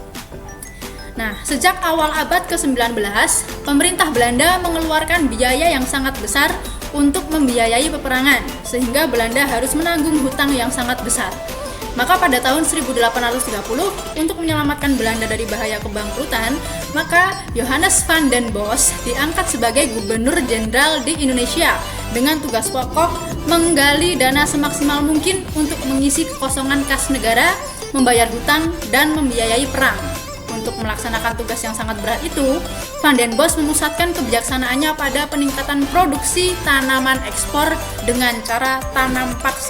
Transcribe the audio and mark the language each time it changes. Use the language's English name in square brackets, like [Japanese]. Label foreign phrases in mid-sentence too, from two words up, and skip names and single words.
[Indonesian] Nah, sejak awal abad ke-19, pemerintah Belanda mengeluarkan biaya yang sangat besar untuk membiayai peperangan, sehingga Belanda harus menanggung hutang yang sangat besar. Maka pada tahun 1830, untuk menyelamatkan Belanda dari bahaya kebangkrutan, maka Johannes van den Bos diangkat sebagai gubernur jenderal di Indonesia dengan tugas pokok menggali dana semaksimal mungkin untuk mengisi kekosongan kas negara, membayar hutang, dan membiayai perang. Untuk melaksanakan tugas yang sangat berat itu, Van den Bos memusatkan kebijaksanaannya pada peningkatan produksi tanaman ekspor dengan cara tanam paksa.